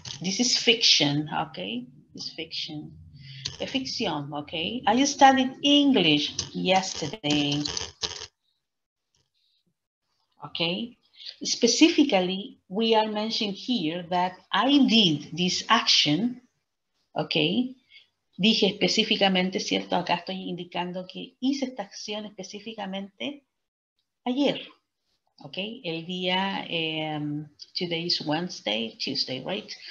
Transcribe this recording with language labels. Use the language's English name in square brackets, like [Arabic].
[English] This is fiction, okay? This is fiction. A fiction, okay? I studied English yesterday, okay? Specifically, we are mentioning here that I did this action, okay? [Spanish] Dije específicamente, ¿cierto? Acá estoy indicando que hice esta acción específicamente ayer, ¿ok? El día, [English] today is Tuesday, right?